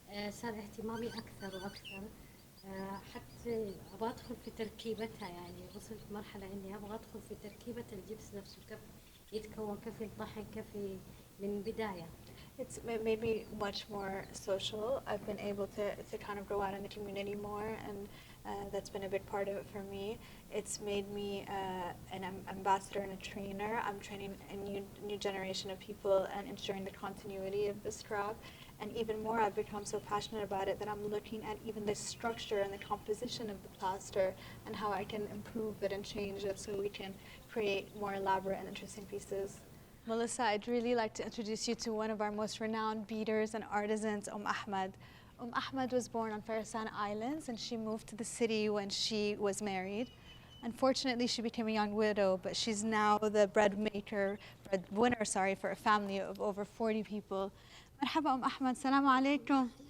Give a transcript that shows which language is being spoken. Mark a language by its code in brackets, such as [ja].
[ar] صار اهتمامي أكثر وأكثر. حتى أبغى أدخل في تركيبتها، يعني وصلت مرحلة إني أبغى أدخل في تركيبة الجبس نفسه، كيف يتكون، كيف ينطحن، كيف من بداية. [en] It's made me much more social. I've been able to kind of go out in the community more, and that's been a big part of it for me. It's made me an ambassador and a trainer. I'm training a new generation of people and ensuring the continuity of this craft. And even more, I've become so passionate about it that I'm looking at even the structure and the composition of the plaster and how I can improve it and change it so we can create more elaborate and interesting pieces. Melissa, I'd really like to introduce you to one of our most renowned beaders and artisans, Ahmed. Ahmed was born on Farasan Islands, and she moved to the city when she was married. Unfortunately, she became a young widow, but she's now the breadwinner, for a family of over 40 people. [ar] مرحبا أحمد، السلام عليكم.